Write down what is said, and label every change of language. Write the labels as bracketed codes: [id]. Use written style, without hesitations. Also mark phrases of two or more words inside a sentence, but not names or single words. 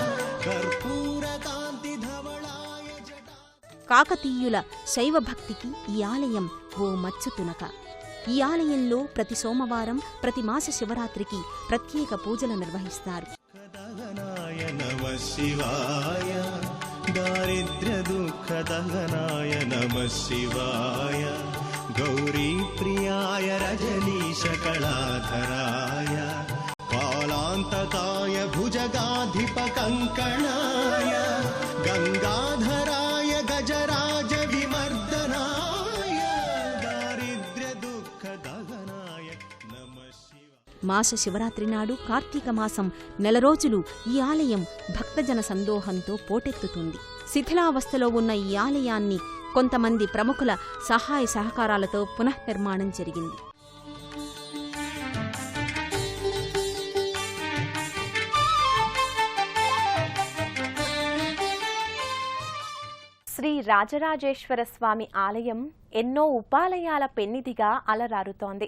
[sa] कर्पूरकान्तिधवलाय जटा. [te] కాకతీయుల శైవభక్తికి ఈ ఆలయం ఓ మచ్చుతునక. ఈ ఆలయంలో ప్రతి సోమవారం, ప్రతి మాస శివరాత్రికి ప్రత్యేక పూజలు నిర్వహిస్తారు. [sa] नमः शिवाय दारिद्र्यदुःखदहनाय नमः शिवाय गौरीप्रियाय रजनीशकलाधराय कालान्तकाय भुजगाधिपकङ्कणाय गङ्गाधराय गजराज विमर्दनाय दारिद्र्यदुःखदहनाय नमः शिवाय. [te] మాస శివరాత్రి నాడు కార్తీక మాసం నెల రోజులు ఈ ఆలయం భక్తజన సందోహంతో పోటెత్తుతుంది. శిథిలావస్థలో ఉన్న ఈ ఆలయాన్ని కొంతమంది ప్రముఖుల సహాయ సహకారాలతో పునఃనిర్మాణం జరిగింది. శ్రీ రాజరాజేశ్వర స్వామి ఆలయం ఎన్నో ఉపాలయాల పెన్నిదిగా అలరారుతోంది.